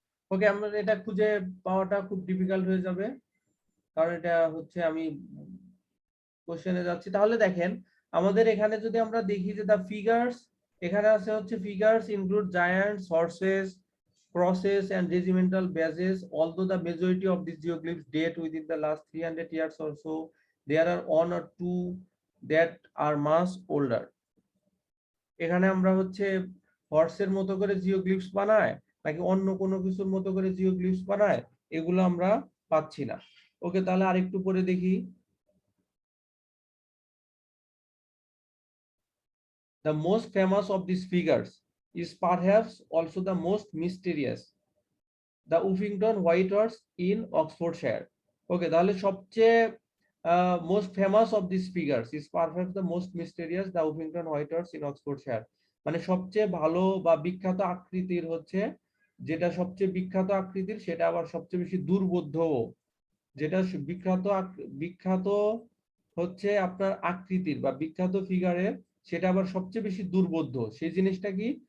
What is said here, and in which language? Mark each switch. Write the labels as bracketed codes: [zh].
[bn] ওকে, আমরা এটা খুঁজে পাওয়াটা খুব ডিফিকাল্ট হয়ে যাবে, কারণ এটা হচ্ছে আমি কোশ্চেনে যাচ্ছি। তাহলে দেখেন, আমাদের এখানে যদি আমরা দেখি যে দা ফিগার্স, এখানে আছে হচ্ছে [en] Figures include giants, horses, crosses and regimental badges. Although the majority of these geoglyphs date within the last 300 years or so, there are one or two that are much older. [bn] এখানে আমরা হচ্ছে হর্সের মতো করে জিওগ্লিফস বানায় নাকি অন্য কোনো কিছুর মতো করে জিওগ্লিফস বানায়, এগুলো আমরা পাচ্ছি না। ওকে, তাহলে আরেকটু পরে দেখি। [en] The most famous of these figures is perhaps also the most mysterious, the Uffington White Horse in Oxfordshire. [bn] ওকে, তাহলে সবচেয়ে [en] Most famous of this figures is perhaps the most mysterious, the Uffington White Horse in Oxfordshire. [bn] মানে সবচেয়ে ভালো বা বিখ্যাত আকৃতির হচ্ছে, যেটা সবচেয়ে বিখ্যাত আকৃতির সেটা আবার সবচেয়ে বেশি দুর্বোধ্য। যেটা বিখ্যাত বিখ্যাত হচ্ছে আপনার আকৃতির বা বিখ্যাত ফিগারের, সেটা আবার সবচেয়ে বেশি দুর্বোধ্য, সেই জিনিসটা কি?